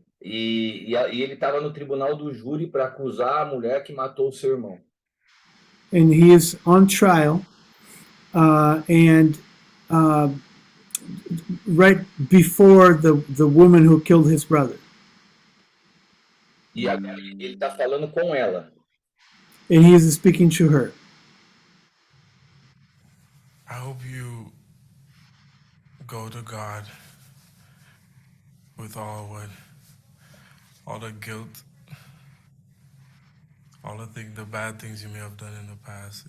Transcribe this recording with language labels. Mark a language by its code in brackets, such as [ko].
[pt] E ele estava no tribunal do júri para acusar a mulher que matou o seu irmão. [en] And he is on trial. And right before the woman who killed his brother. [pt] E agora ele está falando com ela. [en] And he is speaking to her. I hope you go to God with all the guilt, all the bad things you may have done in the past.